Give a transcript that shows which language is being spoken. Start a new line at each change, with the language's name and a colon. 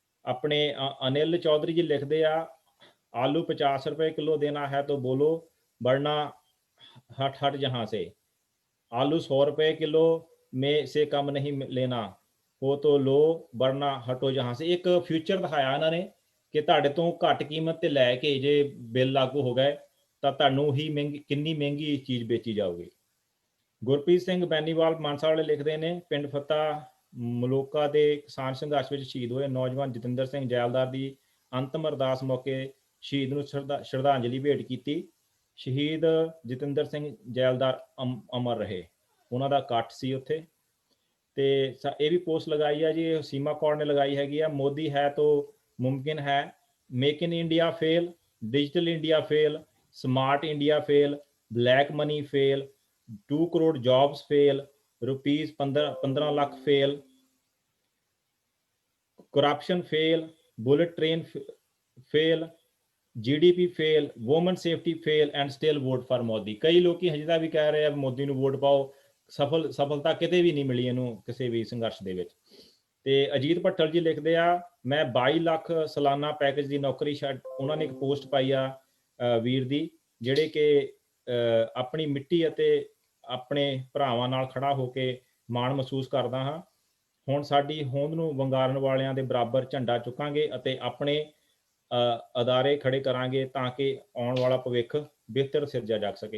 Hindi: अपने अनिल चौधरी जी लिखते आ, आलू 50 रुपए किलो देना है तो बोलो वरना हट हट जहाँ से। आलू 100 रुपए किलो में से कम नहीं लेना हो तो लो वरना हटो जहाँ से। एक फ्यूचर दिखाया इन्होंने कि
Punjabi: ਤੁਹਾਡੇ ਤੋਂ ਘੱਟ ਕੀਮਤ ਤੇ ਲੈ ਕੇ ਜੇ ਬਿੱਲ ਲਾਗੂ ਹੋ ਗਏ ਤਾਂ ਤੁਹਾਨੂੰ ਹੀ ਕਿੰਨੀ ਮਹਿੰਗੀ ਚੀਜ਼ ਵੇਚੀ ਜਾਊਗੀ। ਗੁਰਪ੍ਰੀਤ ਸਿੰਘ ਬੈਨੀਵਾਲ ਮਾਨਸਾ ਵਾਲੇ ਲਿਖਦੇ ਨੇ, ਪਿੰਡ ਫੱਤਾ ਮਲੋਕਾ ਦੇ ਕਿਸਾਨ ਸੰਘਰਸ਼ ਵਿੱਚ ਸ਼ਹੀਦ ਹੋਏ ਨੌਜਵਾਨ ਜਤਿੰਦਰ ਸਿੰਘ ਜੈਲਦਾਰ ਦੀ ਅੰਤਮ ਅਰਦਾਸ ਮੌਕੇ ਸ਼ਹੀਦ ਨੂੰ ਸ਼ਰਧਾਂਜਲੀ ਭੇਟ ਕੀਤੀ। ਸ਼ਹੀਦ ਜਤਿੰਦਰ ਸਿੰਘ ਜੈਲਦਾਰ ਅਮਰ ਰਹੇ, ਉਹਨਾਂ ਦਾ ਇਕੱਠ ਸੀ ਉੱਥੇ। ਤੇ ਇਹ ਵੀ ਪੋਸਟ ਲਗਾਈ ਆ ਜੀ, ਸੀਮਾ ਕੌਰ ਨੇ ਲਗਾਈ ਹੈਗੀ ਆ,
Hindi: ਮੋਦੀ ਹੈ ਤੋ ਮੁਮਕਿਨ ਹੈ,
English: Make in India fail, digital India fail, smart India fail, black money fail, 2 crore jobs fail, rupees 15 lakh fail, corruption fail, bullet train fail, GDP fail, women safety fail and still vote for Modi.
Hindi: कई लोग हजे भी कह रहे हैं मोदी ਨੂੰ vote पाओ, सफलता किते भी नहीं मिली
Punjabi: ਇਹਨੂੰ ਕਿਸੇ ਵੀ ਸੰਘਰਸ਼ ਦੇ ਵਿੱਚ। ਤੇ ਅਜੀਤ ਭੱਟਲ ਜੀ ਲਿਖਦੇ ਆ, ਮੈਂ 22 ਲੱਖ ਸਾਲਾਨਾ ਪੈਕੇਜ ਦੀ ਨੌਕਰੀ ਛੱਡ, ਉਹਨਾਂ ਨੇ ਇੱਕ ਪੋਸਟ ਪਾਈ ਆ ਵੀਰ ਦੀ, ਜਿਹੜੇ ਕਿ ਆਪਣੀ ਮਿੱਟੀ ਅਤੇ ਆਪਣੇ ਭਰਾਵਾਂ ਨਾਲ ਖੜਾ ਹੋ ਕੇ ਮਾਣ ਮਹਿਸੂਸ ਕਰਦਾ ਹਾਂ। ਹੁਣ ਸਾਡੀ ਹੋਂਦ ਨੂੰ ਵੰਗਾਰਨ ਵਾਲਿਆਂ ਦੇ ਬਰਾਬਰ ਝੰਡਾ ਚੁੱਕਾਂਗੇ ਅਤੇ ਆਪਣੇ ਅਦਾਰੇ ਖੜੇ ਕਰਾਂਗੇ ਤਾਂ ਕਿ ਆਉਣ ਵਾਲਾ ਭਵਿੱਖ ਬਿਹਤਰ ਸਿਰਜਿਆ ਜਾ ਸਕੇ।